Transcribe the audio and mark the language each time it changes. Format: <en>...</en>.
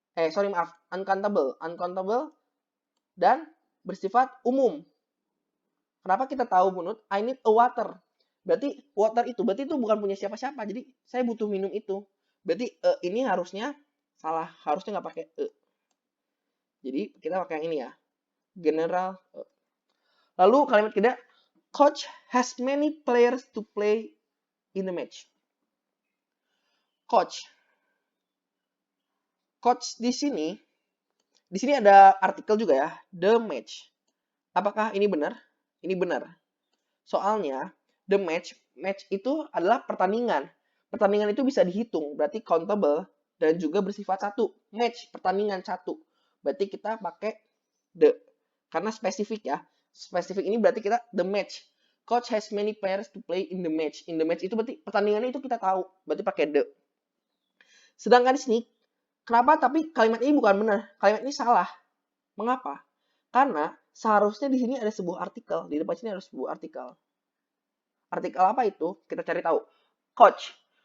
<id>Sorry maaf, uncountable. Uncountable dan bersifat umum. Kenapa kita tahu, Bunut?</id> <en>I need a water.</en> <id>Berarti water itu bukan punya siapa-siapa. Jadi saya butuh minum itu. Berarti ini harusnya salah. Harusnya nggak pakai e. Jadi kita pakai yang ini ya.</id> <en>General.</en> <id>Lalu kalimat kedua,</id> <en>coach has many players to play in the match. Coach.</en> <id>Coach di sini ada artikel juga ya, the match. Apakah ini benar? Ini benar. Soalnya the match itu adalah pertandingan. Pertandingan itu bisa dihitung, berarti countable dan juga bersifat satu. Match, pertandingan satu. Berarti kita pakai the. Karena spesifik ya. Spesifik ini berarti kita the match.</id> <en>Coach has many players to play in the match.</en> <id>In the match itu berarti pertandingannya itu kita tahu. Berarti pakai the. Sedangkan di sini, kenapa tapi kalimat ini bukan benar? Kalimat ini salah. Mengapa? Karena seharusnya di sini ada sebuah artikel. Di depan sini ada sebuah artikel. Artikel apa itu? Kita cari tahu. Coach.</id>